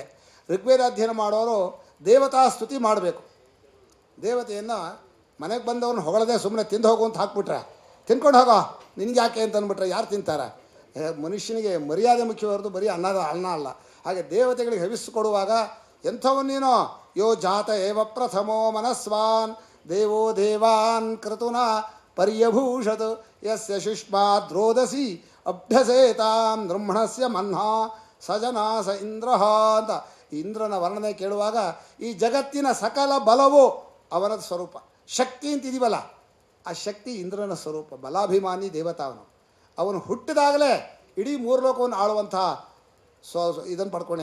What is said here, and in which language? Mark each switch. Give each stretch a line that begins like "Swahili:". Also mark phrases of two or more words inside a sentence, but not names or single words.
Kannada: ಋಗ್ವೇದ ಅಧ್ಯಯನ ಮಾಡೋರು ದೇವತಾ ಸ್ತುತಿ ಮಾಡಬೇಕು. ದೇವತೆಯನ್ನು ಮನೆಗೆ ಬಂದವ್ರನ್ನ ಹೊಗಳದೆ ಸುಮ್ಮನೆ ತಿಂದು ಹೋಗು ಅಂತ ಹಾಕ್ಬಿಟ್ರೆ, ತಿನ್ಕೊಂಡು ಹೋಗೋ ನಿನಗೆ ಯಾಕೆ ಅಂತ ಅಂದ್ಬಿಟ್ರೆ ಯಾರು ತಿಂತಾರೆ? ಮನುಷ್ಯನಿಗೆ ಮರ್ಯಾದೆ ಮುಖ್ಯವಾದ್ದು ಬರೀ ಅನ್ನ ಅಲ್ಲ. ಹಾಗೆ ದೇವತೆಗಳಿಗೆ ಹವಿಸ್ಕೊಡುವಾಗ ಎಂಥವನ್ನೇನೋ
Sanskrit: ಯೋ ಜಾತ ಏವ ಪ್ರಥಮೋ ಮನಸ್ವಾನ್ ದೇವೋ ದೇವಾನ್ ಕ್ರತುನ ಪರ್ಯಭೂಷತ್ ಯಸ್ಯ ಶುಷ್ಮಾದ್ರೋದಸಿ ಅಭ್ಯಸೇತಾಂ ಬ್ರಹ್ಮಣಸ್ಯ ಮನ್ಹಾ ಸಜನಾ ಸ ಇಂದ್ರ
Kannada: ಅಂತ ಇಂದ್ರನ ವರ್ಣನೆ ಕೇಳುವಾಗ ಈ ಜಗತ್ತಿನ ಸಕಲ ಬಲವು ಅವನ ಸ್ವರೂಪ. ಶಕ್ತಿ ಅಂತಿದೀವಲ್ಲ, ಆ ಶಕ್ತಿ ಇಂದ್ರನ ಸ್ವರೂಪ. ಬಲಾಭಿಮಾನಿ ದೇವತಾ ಅವನು ಹುಟ್ಟಿದಾಗಲೇ ಇಡೀ ಮೂರು ಲೋಕವನ್ನು ಆಳುವಂಥ ಇದನ್ನು ಪಡ್ಕೊಂಡೆ.